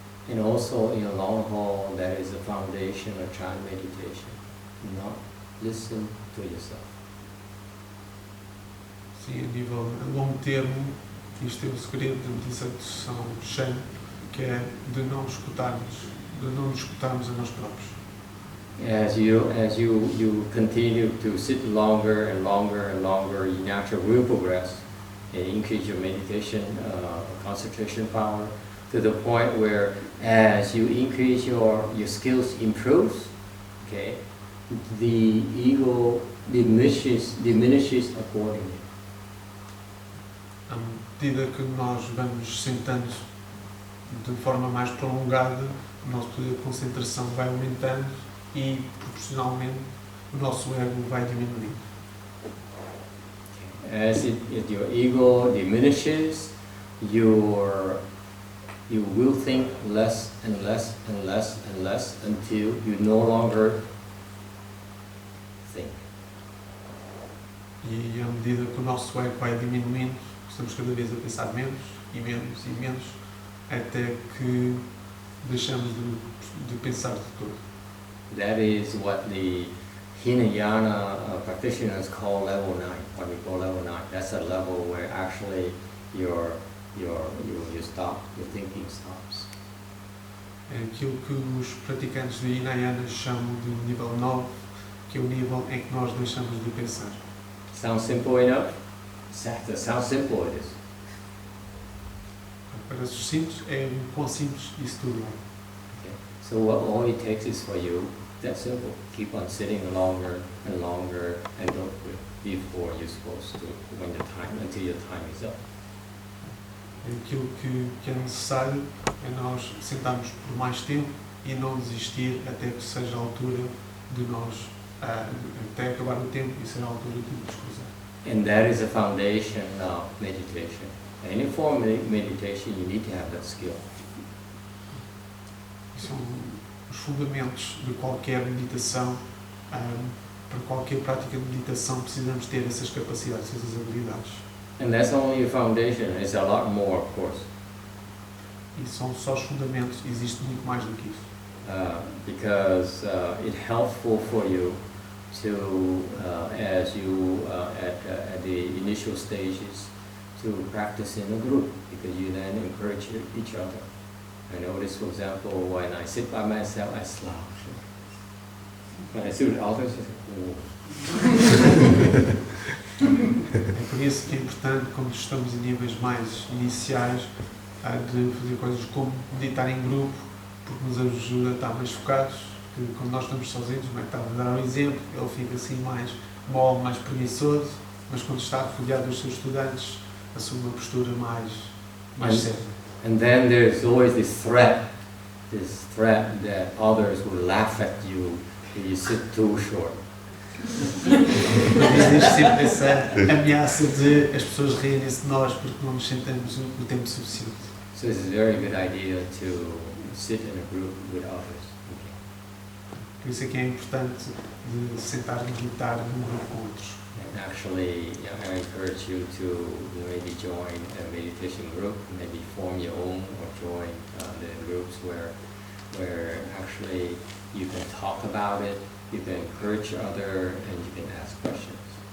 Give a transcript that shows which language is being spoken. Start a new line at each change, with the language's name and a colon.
English: And also in a long haul, that is the foundation of Chan meditation. Not listen to yourself.
Portuguese: Sim, a nível a longo termo, isto é o segredo da meditação Shan, que é de não nos escutarmos a nós próprios.
English: As you continue to sit longer and longer and longer, you naturally will progress and increase your meditation concentration power to the point where as you increase your skills improves, okay, the ego diminishes accordingly.
Portuguese: À medida que nós vamos sentando de forma mais prolongada, o nosso poder de concentração vai aumentando e, proporcionalmente, o nosso ego vai diminuindo.
English: As your ego diminishes, you will think less and less and less and less until you no longer think.
Portuguese: E à medida que o nosso ego vai diminuindo, estamos cada vez a pensar menos e menos e menos, até que deixamos de pensar de todo.
English: That is what the Hinayana practitioners call level 9, what we call level 9. That's a level where actually you stop, your thinking stops.
Portuguese: É aquilo que os praticantes de Hinayana chamam de nível 9, que é o nível em que nós deixamos de pensar.
English: Sounds simple enough? Sounds simple it is.
Portuguese: Para os simples, é quão simples isso tudo é.
English: Okay. So all it takes is for you, that's simple. Keep on sitting longer and longer and don't quit before you're supposed to, until your time is up.
Portuguese: Aquilo que é necessário é nós sentarmos por mais tempo e não desistir até que seja a altura de nós, até acabar o tempo e ser a altura de nos cruzar.
English: And that is the foundation of meditation. Any form of meditation, you need to have that skill.
Portuguese: São os fundamentos de qualquer meditação. Para qualquer prática de meditação precisamos ter essas capacidades, essas habilidades.
English: And that's only a foundation. It's a lot more, of course.
Portuguese: E são só os fundamentos, existe muito mais do que isso.
English: Because it's helpful for you to, as you at the initial stages, to practice in a group, because you then encourage each other. I notice, for example, when I sit by myself, I slouch. When I sit with others, I say,
Portuguese: É por isso que é importante, quando estamos em níveis mais iniciais, de fazer coisas como meditar em grupo, porque nos ajuda a estar mais focados, que quando nós estamos sozinhos, como é que estava a dar um exemplo, ele fica assim mais mole, mais preguiçoso, mas quando está rodeado dos seus estudantes, assume uma postura mais séria.
English: And then there's always this threat that others will laugh at you if you sit too short.
Portuguese: Existe sempre essa ameaça de as pessoas rirem-se de nós porque não nos sentamos o tempo suficiente.
English: So it's a very good idea to sit in a group with others.
Portuguese: Por isso é que é importante de sentar e meditar num grupo com outros.
English: And actually, I encourage you to maybe join a meditation group, maybe form your own or join the groups where actually you can talk about it, you can encourage other, and you can ask questions.